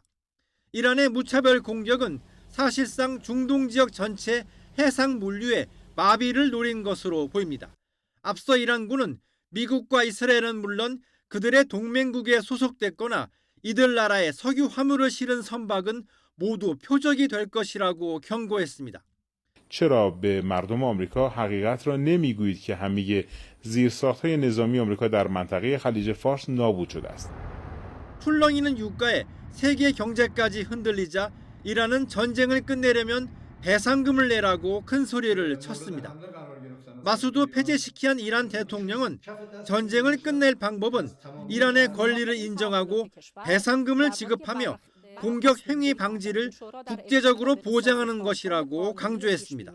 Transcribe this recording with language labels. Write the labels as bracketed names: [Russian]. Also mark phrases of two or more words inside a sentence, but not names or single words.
[Korean] 이란의 무차별 공격은 사실상 중동 지역 전체 해상 물류의 마비를 노린 것으로 보입니다. 앞서 이란군은 미국과 이스라엘은 물론 그들의 동맹국에 소속됐거나 이들 나라의 석유 화물을 실은 선박은 모두 표적이 될 것이라고 경고했습니다. [Persian] چرا به مردم آمریکا حقیقت را نمیگویید که همه زیرساخت‌های نظامی آمریکا در منطقه خلیج فارس نابود شده است. [Korean] 출렁이는 유가에 세계 경제까지 흔들리자 이란은 전쟁을 끝내려면 배상금을 내라고 큰 소리를 쳤습니다. 마수드 페제시키안 이란 대통령은 전쟁을 끝낼 방법은 이란의 권리를 인정하고 배상금을 지급하며 공격 행위 방지를 국제적으로 보장하는 것이라고 강조했습니다.